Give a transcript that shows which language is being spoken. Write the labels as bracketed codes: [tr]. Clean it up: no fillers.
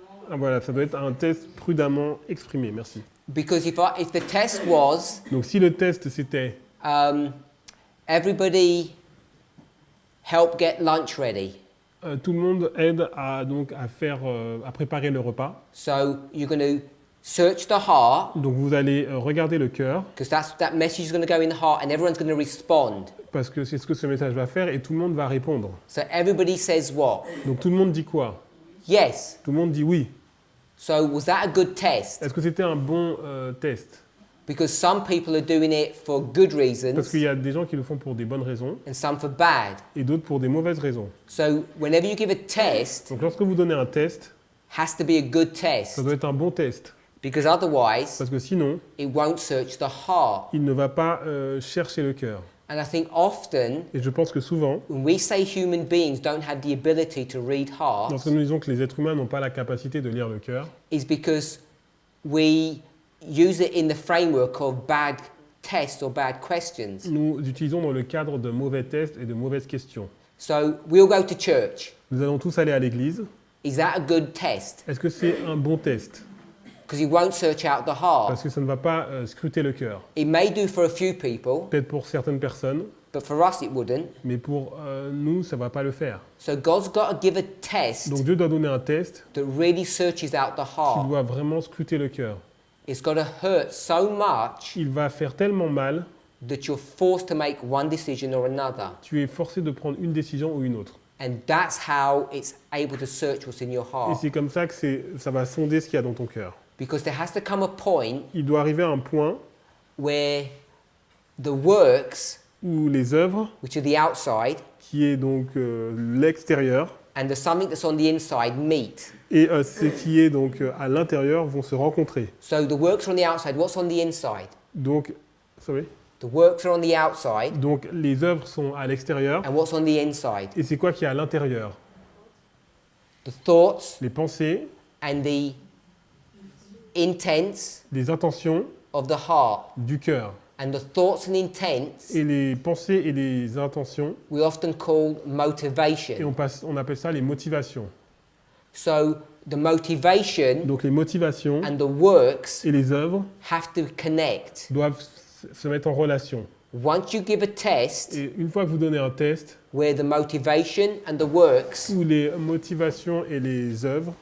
[fr] Ah, voilà, ça doit être un test prudemment exprimé, merci. [en] Because if the test was [fr] Donc si le test c'était [en] everybody help get lunch ready, [fr] tout le monde aide à préparer le repas, [en] so you're going to search the heart, [fr] donc vous allez regarder le cœur, [en] because that message is going to go in the heart and everyone's going to respond. [fr] parce que c'est ce que ce message va faire et tout le monde va répondre. [en] So everybody says what? [fr] Donc tout le monde dit quoi? [en] Yes. [fr] Tout le monde dit oui. [en] So was that a good test? [fr] Est-ce que c'était un bon test? [en] Because some people are doing it for good [fr] Parce [en] reasons [fr] qu'il y a des gens qui le font pour des bonnes raisons [en] and some for bad. [fr] et d'autres pour des mauvaises raisons. [en] So whenever you give a test, [fr] Donc lorsque vous donnez un test, [en] has to be a good test, [fr] ça doit être un bon test. [en] because otherwise [fr] Parce que sinon, [en] it won't search the heart. [fr] il ne va pas chercher le cœur. [en] And I think often [fr] Et je pense que souvent, [en] when we say human beings don't have the ability to read hearts, [fr] lorsque nous disons que les êtres humains n'ont pas la capacité de lire le cœur, [en] is because we use it in the framework of bad tests or bad questions. [fr] nous utilisons dans le cadre de mauvais tests et de mauvaises questions. [en] So we'll go to church. [fr] Nous allons tous aller à l'église. [en] Is that a good test? [fr] Est-ce que c'est un bon test? [en] Because it won't search out the heart. [fr] Parce que ça ne va pas scruter le cœur. [en] It may do for a few people, [fr] Peut-être pour certaines personnes, [en] but for us it wouldn't. [fr] mais pour nous, ça ne va pas le faire. [en] So God's got to give a test [fr] Donc Dieu doit donner un test [en] that really searches out the [fr] qui [en] heart. [fr] doit vraiment scruter le cœur. [en] It's got to hurt so much [fr] Il va faire tellement mal, [en] that you're forced to make one decision or another. [fr] tu es forcé de prendre une décision ou une autre. [en] And that's how it's able to search what's in your [fr] Et [en] heart. [fr] c'est comme ça que ça va sonder ce qu'il y a dans ton cœur. [en] Because there has to come a point [fr] Il doit arriver à un point [en] where the works, [fr] où les œuvres, [en] which are the outside, [fr] qui est donc l'extérieur, [en] and the something that's on the inside meet. [fr] et ce qui est donc à l'intérieur vont se rencontrer. [en] So the works are on the outside. What's on the inside? [fr] Donc, sorry. [en] The works are on the outside. [fr] Donc les œuvres sont à l'extérieur, [en] And what's on the inside? [fr] et c'est quoi qui est à l'intérieur? [en] The thoughts [fr] Les pensées, [en] and the intents [fr] les intentions [en] of the heart. [fr] du cœur. [en] And the thoughts and intents [fr] Et les pensées et les intentions, [en] we often call [fr] et [en] motivation. [fr] on appelle ça les motivations. [en] So the motivation [fr] Donc les motivations [en] and the works [fr] et les œuvres [en] have to connect. [fr] doivent se mettre en relation. [en] Once you give a test [fr] Et une fois que vous donnez un test, [en] where the motivation and the works [fr] où les motivations et les œuvres